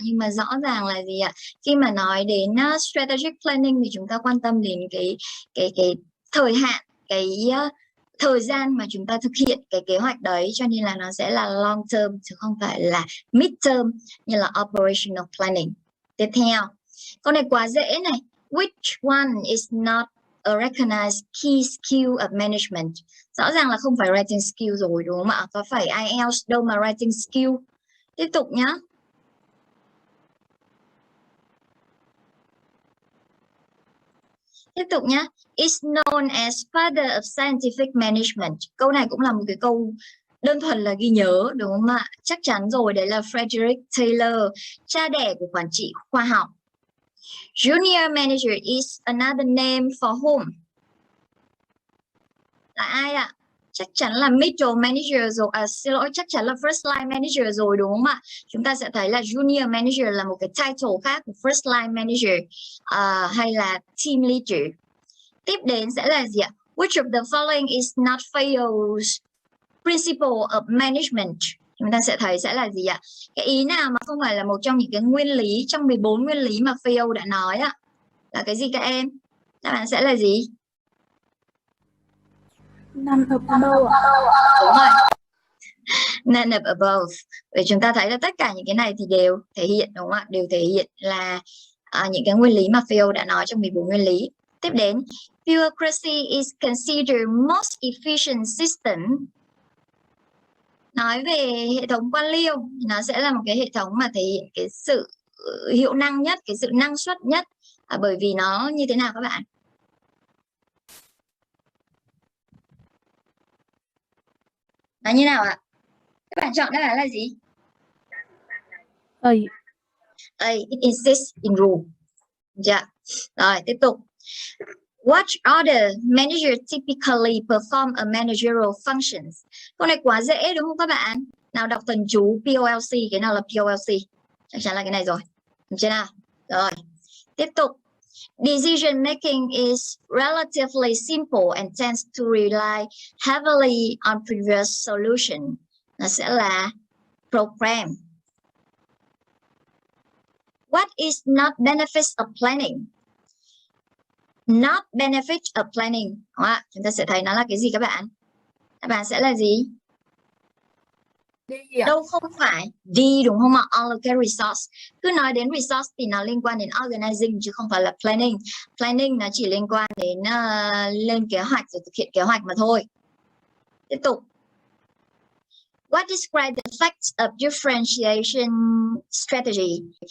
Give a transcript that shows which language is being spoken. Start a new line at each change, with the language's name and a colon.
Vietnamese: Nhưng mà rõ ràng là gì ạ? Khi mà nói đến strategic planning thì chúng ta quan tâm đến cái thời hạn, cái thời gian mà chúng ta thực hiện cái kế hoạch đấy, cho nên là nó sẽ là long term chứ không phải là mid term như là operational planning. Tiếp theo, câu này quá dễ này.
English: Which one is not a recognized key skill of management?
Vietnamese: Rõ ràng là không phải writing skill rồi, đúng không ạ? Có phải IELTS đâu mà writing skill. Tiếp tục nhá. Tiếp tục nhá.
English: Is known as father of scientific management.
Vietnamese: Câu này cũng là một cái câu đơn thuần là ghi nhớ, đúng không ạ? Chắc chắn rồi, đấy là Frederick Taylor, cha đẻ của quản trị khoa học.
English: Junior manager is another name for whom?
Vietnamese: Là ai ạ? Chắc chắn là middle manager rồi, xin lỗi, chắc chắn là first line manager rồi, đúng không ạ? Chúng ta sẽ thấy là junior manager là một cái title khác của first line manager, hay là team leader. Tiếp đến sẽ là gì ạ?
English: Which of the following is not Fayol's principle of management?
Vietnamese: Chúng ta sẽ thấy sẽ là gì ạ? Cái ý nào mà không phải là một trong những cái nguyên lý trong 14 nguyên lý mà Fayol đã nói ạ? Là cái gì các em? Đáp án sẽ là gì?
English: None of above.
Vietnamese: Đúng rồi.
English: None of above.
Vietnamese: Vì chúng ta thấy là tất cả những cái này thì đều thể hiện, đúng không ạ? Đều thể hiện là những cái nguyên lý mà Fayol đã nói trong 14 nguyên lý. Tiếp đến,
English: bureaucracy is considered most efficient system.
Vietnamese: Nói về hệ thống quan liêu, nó sẽ là một cái hệ thống mà thể hiện cái sự hiệu năng nhất, cái sự năng suất nhất. Bởi vì nó như thế nào các bạn? Nó như nào ạ? Các bạn chọn đáp án là gì? A.
English: It insists in rule.
Vietnamese: Dạ. Rồi, tiếp tục.
English: What other manager typically perform a managerial functions?
Vietnamese: Câu này quá dễ đúng không các bạn? Nào đọc thần chú POLC, cái nào là POLC? Chắc chắn là cái này rồi. Được chưa nào? Rồi. Tiếp tục.
English: Decision making is relatively simple and tends to rely heavily on previous solution.
Vietnamese: Nó sẽ là program.
English: What is not benefits of planning? Not benefit of planning.
Vietnamese: Chúng ta sẽ thấy nó là cái gì các bạn? Các bạn sẽ là gì? Đâu không phải đi, đúng không ạ?
English: Allocate resource.
Vietnamese: Cứ nói đến resource thì nó liên quan đến organizing chứ không phải là planning. Planning nó chỉ liên quan đến lên kế hoạch rồi thực hiện kế hoạch mà thôi. Tiếp tục.
English: What describe the effects of differentiation strategy?